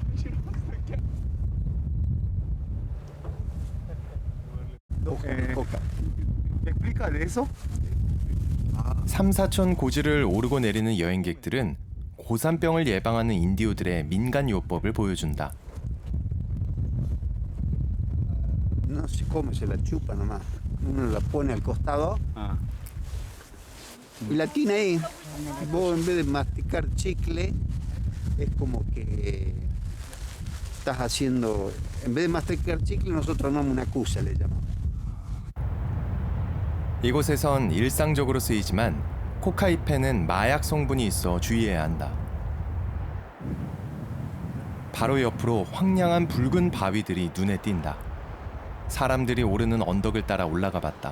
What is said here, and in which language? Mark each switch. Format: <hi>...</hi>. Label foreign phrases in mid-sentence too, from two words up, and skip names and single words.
<ko>삼사천 고지를 오르고 내리는 여행객들은 고산병을 예방하는 인디오들의 민간 요법을 보여준다.</ko> <es>No se come, se la chupa nomás. Uno la pone al costado y la tiene ahí. Vos en vez de masticar chicle, es como que estás haciendo, en vez de masticar chicle, nosotros tomamos una cusa, le llamamos.</es> <ko>이곳에선 일상적으로 쓰이지만 코카이펜은 마약 성분이 있어 주의해야 한다. 바로 옆으로 황량한 붉은 바위들이 눈에 띈다. 사람들이 오르는 언덕을 따라 올라가 봤다.</ko>